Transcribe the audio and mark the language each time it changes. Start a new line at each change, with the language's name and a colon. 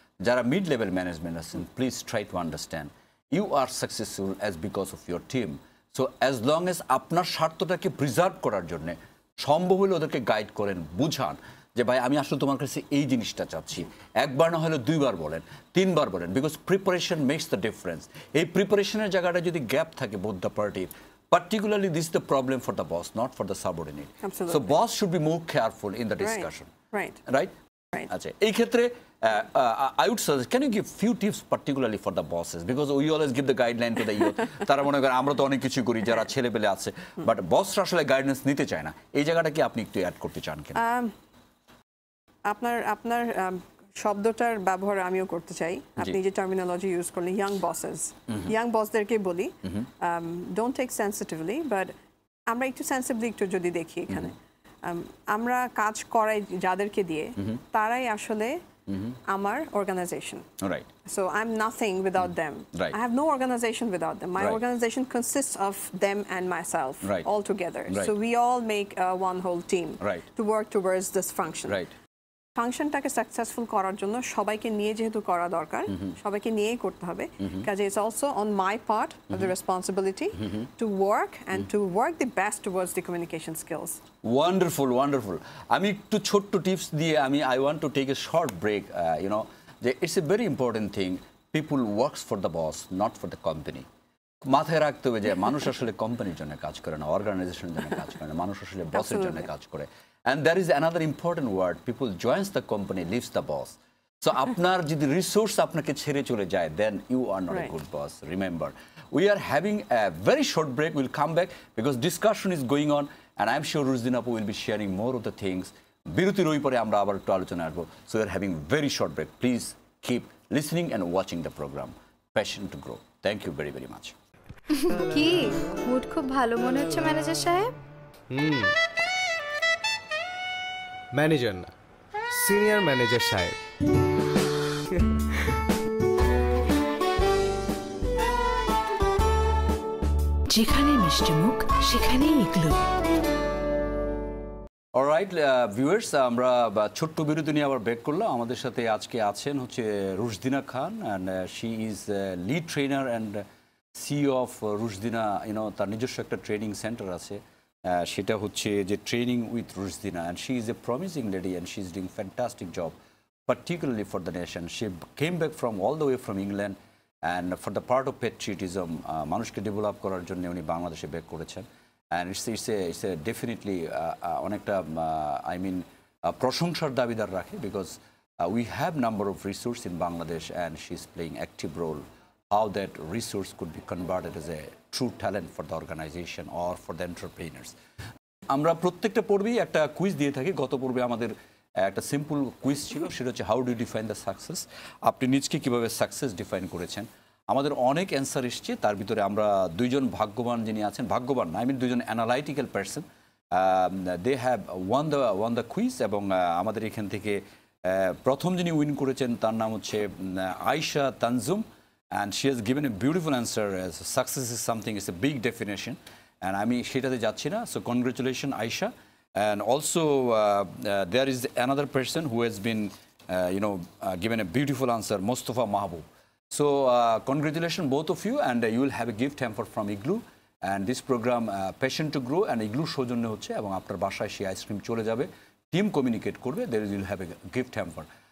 English: যারা mid level management আছেন, please try to understand you are successful as because of your team.
Bangla: So as long age আপনার স্বার্থটাকে preserve করার জন্য সম্ভব হলে ওদেরকে গাইড করেন, বুঝান যে ভাই আমি আসলে তোমার কাছে এই জিনিসটা চাচ্ছি, একবার না হলে 2 বার বলেন, 3 বার বলেন,
English: Because preparation makes the difference.
Bangla: এই প্রিপারেশনের জায়গাটা যদি গ্যাপ থাকে বোথ দ্য পার্টির,
English: particularly this is the problem for the boss, not for the subordinate. Absolutely. So boss should be more careful in the discussion. Right.
Bangla: আচ্ছা, এই ক্ষেত্রে
English: I would suggest, can you give few tips particularly for the bosses, because we always give the guideline to the youth.
Bangla: তারা মনে করেন আমরা তো অনেক কিছু করি, যারা ছেলেপেলে আছে, বাট বসরা আসলে গাইডেন্স নিতে চায় না, এই জায়গাটা কি আপনি একটু অ্যাড করতে চান কেন? আপনার শব্দটার ব্যবহার আমিও করতে চাই। আপনি যে টার্মিনোলজি ইউজ করলেন, ইয়াং বসেস, ইয়াং বসদেরকে বলি
English: don't take sensitively,
Bangla: বাট আমরা একটু সেন্সিবলি একটু যদি দেখি, এখানে আমরা কাজ করাই যাদেরকে দিয়ে, তারাই আসলে আমার organisation.
English: So I'm nothing without them. I have no organization without them. My organization consists of them and myself all together. So we all make one whole team to work towards this function.
Bangla: ফাংশনটাকে successful করার জন্য সবাইকে নিয়ে যেহেতু করা দরকার, সবাইকে নিয়েই করতে হবে,
English: কাজে it's also on my part of the responsibility to work and to work the best towards the communication skills. Wonderful.
Bangla: আমি একটু ছোট্ট টিপস দিয়ে
English: I want to take a short break. যে it's a very important thing, people works for the boss, not for the company.
Bangla: মাথায় রাখতে হবে যে মানুষ আসলে কোম্পানির জন্য কাজ করে না, অর্গানাইজেশনের জন্য কাজ করে না, মানুষ আসলে বসের জন্য কাজ করে।
English: And there is another important word, people joins the company, leaves the boss. So
Bangla: আপনার যদি রিসোর্স আপনাকে ছেড়ে চলে যায়,
English: then you are not a good boss. Remember, we are having a very short break. We'll come back because discussion is going on, and I'm sure Rushdin Apu will be sharing more of the things.
Bangla: বিরতির ওই পরে আমরা আবার একটু আলোচনা আসবো।
English: So we are having very short break. Please keep listening and watching the program. Passion to grow. Thank you very, very much.
Bangla: কি mood খুব ভালো মনে হচ্ছে ম্যানেজার সাহেব? ম্যানেজার না, সিনিয়র ম্যানেজার সাহেব। যেখানে মিষ্টি মুখ সেখানেই ইগলু। অলরাইট ভিউয়ার্স, আমরা ছোট্ট বিরতি নিয়ে আবার ব্রেক করলাম। আমাদের সাথে আজকে আছেন হচ্ছে রুশদিনা খান,
English: And she is lead trainer and CEO of Rushdina.
Bangla: তার নিজস্ব একটা ট্রেনিং সেন্টার আছে, সেটা হচ্ছে যে
English: Training with Rushdina, and she is a promising lady and she is doing fantastic job, particularly for the nation. She came back from all the way from England, and for the part of patriotism,
Bangla: মানুষকে develop করার জন্য উনি বাংলাদেশে back করেছেন।
English: And it's a definitely অনেকটা I mean
Bangla: প্রশংসার দাবিদার রাখে,
English: because we have number of resources in Bangladesh and she's playing active role how that resource could be converted as a true talent for the organization or for the entrepreneurs.
Bangla: আমরা প্রত্যেকটা পর্বেই একটা quiz দিয়ে থাকি। গত পর্বে আমাদের একটা simple quiz ছিল, সেটা হচ্ছে
English: How do define the success.
Bangla: আপনি নিজকে কীভাবে সাকসেস ডিফাইন করেছেন। আমাদের অনেক অ্যান্সার এসছে, তার ভিতরে আমরা দুইজন ভাগ্যবান যিনি আছেন, ভাগ্যবান না, দুইজন analytical person,
English: They have won the quiz.
Bangla: এবং আমাদের এখান থেকে প্রথম যিনি উইন করেছেন তার নাম হচ্ছে
English: Ayesha Tanzum, and she has given a beautiful answer as success is something, it's a big definition, and
Bangla: আমি সেটাতে যাচ্ছি না।
English: So congratulations Aisha. And also there is another person who has been given a beautiful answer, Mustafa Mahbub. So congratulations both of you, and you will have a gift hamper from Igloo, and this program Passion to Grow and Igloo
Bangla: সৌজন্যে হচ্ছে, এবং আপনার বাসায় সেই ice cream চলে যাবে, team communicate করবে,
English: there you will have a gift hamper.